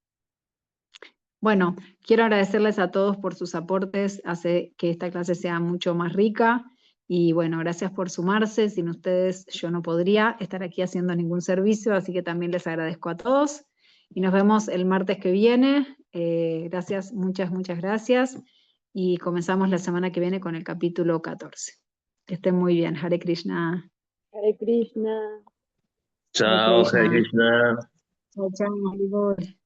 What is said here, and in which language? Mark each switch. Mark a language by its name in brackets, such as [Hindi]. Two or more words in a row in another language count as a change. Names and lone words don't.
[Spanish] Bueno, quiero agradecerles a todos por sus aportes, hace que esta clase sea mucho más rica, y bueno, gracias por sumarse. Sin ustedes yo no podría estar aquí haciendo ningún servicio, así que también les agradezco a todos, y nos vemos el martes que viene. Gracias, muchas gracias, y comenzamos la semana que viene con el capítulo 14. Que estén muy bien. [Sanskrit] Hare Krishna. Hare Krishna. Chao, Hare Krishna. Krishna. [Spanish] Chao, chao, [Sanskrit] Hare Bol.